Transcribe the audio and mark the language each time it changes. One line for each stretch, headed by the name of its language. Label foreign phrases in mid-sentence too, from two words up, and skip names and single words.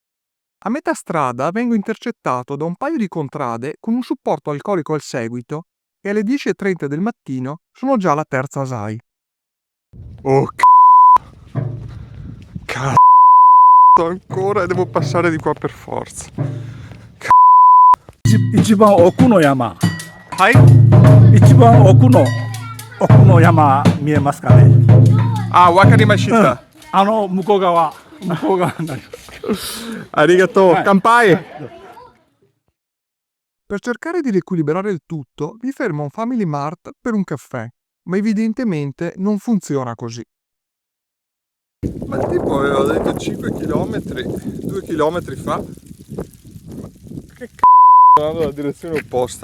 Italian: A metà strada vengo intercettato da un paio di contrade con un supporto alcolico al seguito e alle 10:30 del mattino sono già alla terza ASAI. Oh cazzo ancora e devo passare di qua per forza.
Japanese: 一番奥の山、はい。一番奥の山見えますかね。 Ah, Wakarimashita. 向こう側になります。 Arigato,
Italian: Vai.
Japanese: kampai!
Italian: Per cercare di riequilibrare il tutto, mi fermo a un Family Mart per un caffè, ma evidentemente non funziona così. Ma il tipo aveva detto 5 km, 2 km fa. Ma che c***o, andando nella direzione opposta.